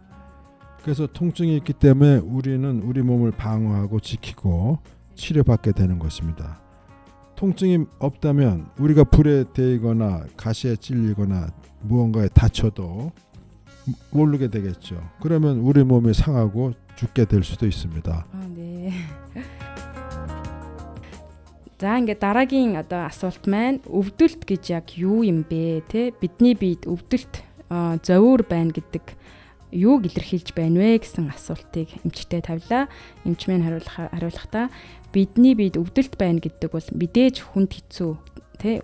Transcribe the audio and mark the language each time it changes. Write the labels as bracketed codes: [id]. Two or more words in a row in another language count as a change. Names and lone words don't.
[ko] 그래서 통증이 있기 때문에 우리는 우리 몸을 방어하고 지키고 치료받게 되는 것입니다. 통증이 없다면 우리가 불에 데이거나 가시에 찔리거나 무언가에 다쳐도 모르게 되겠죠. 그러면 우리 몸이 상하고 죽게 될 수도 있습니다. 아, 네. [mn] За ингээд дараагийн одоо асуулт маань өвдөлт гэж яг юу юм бэ те? Бидний биед өвдөлт зовөр байна гэдэг юуг илэрхийлж байна вэ гэсэн асуултыг эмчтэй тавилаа. Эмч маань хариулахдаа бидний биед өвдөлт байна гэдэг бол мэдээж хүнд хэцүү те?